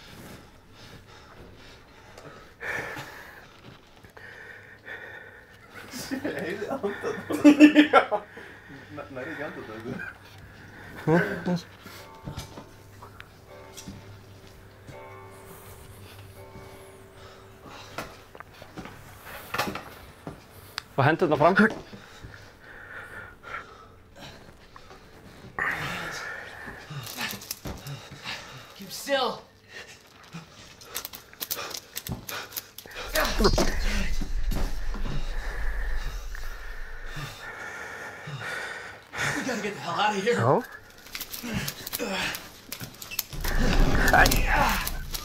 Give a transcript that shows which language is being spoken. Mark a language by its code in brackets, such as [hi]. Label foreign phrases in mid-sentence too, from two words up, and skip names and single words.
[is] Heyrði andann. Já. Nærði ekki andann. Og hendurna fram. [en] Keep still. We gotta get the hell out of here. [is] Já.